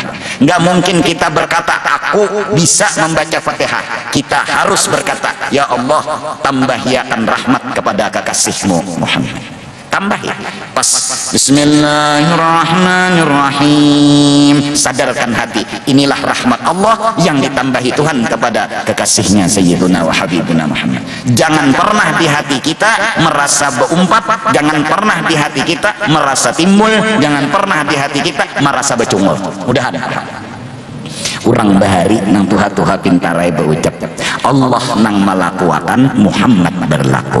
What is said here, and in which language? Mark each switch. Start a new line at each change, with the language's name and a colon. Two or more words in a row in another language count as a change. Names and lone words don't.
Indonesian: Nggak mungkin kita berkata aku bisa membaca Fatihah, kita harus berkata ya Allah tambahiakan rahmat kepada kekasihmu Muhammad. Tambah ya, pas Bismillahirrahmanirrahim, sadarkan hati inilah rahmat Allah yang ditambahi Tuhan kepada kekasihnya
Arabic: سيدنا وحبيبنا محمد.
Indonesian: Jangan pernah di hati kita merasa beumpat, jangan pernah di hati kita merasa timbul, jangan pernah di hati kita merasa becungul.
Banjar: Udah ada orang bahari nang tuha-tuha pintarai berucap Allah nang melakukan Muhammad berlaku.